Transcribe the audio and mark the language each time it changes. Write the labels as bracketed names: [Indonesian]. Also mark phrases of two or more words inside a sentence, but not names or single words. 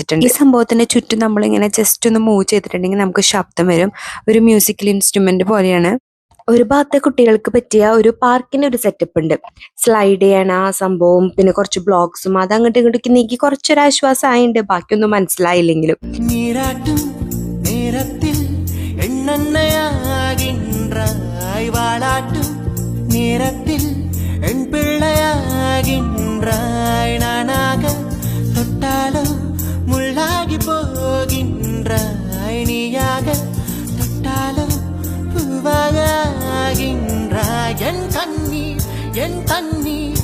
[Malayalam] ഈ സംഭവത്തിന് ചുറ്റും നമ്മളിങ്ങനെ ജസ്റ്റ് ഒന്ന് മൂവ് ചെയ്തിട്ടുണ്ടെങ്കിൽ നമുക്ക് ശബ്ദം വരും. ഒരു [English] musical instrument [Malayalam] പോലെയാണ്. ഒരു ഭാഗത്തെ കുട്ടികൾക്ക് പറ്റിയ ഒരു പാർക്കിന്റെ ഒരു സെറ്റപ്പ് ഉണ്ട്. സ്ലൈഡ് ചെയ്യണ ആ സംഭവം, പിന്നെ കുറച്ച് ബ്ലോക്സും, അത് അങ്ങോട്ട് ഇങ്ങോട്ടേക്ക് നീക്കി കുറച്ചൊരു ആശ്വാസമായിട്ടുണ്ട്, ബാക്കിയൊന്നും മനസ്സിലായില്ലെങ്കിലും. [Tamil] நேரத்தில் என் பிள்ளையாகின்றாய் நானாக தொட்டாலோ முள்ளாகி போகின்றாய் நீயாக தொட்டாலோ பூவாகின்றாய் என் தண்ணீர்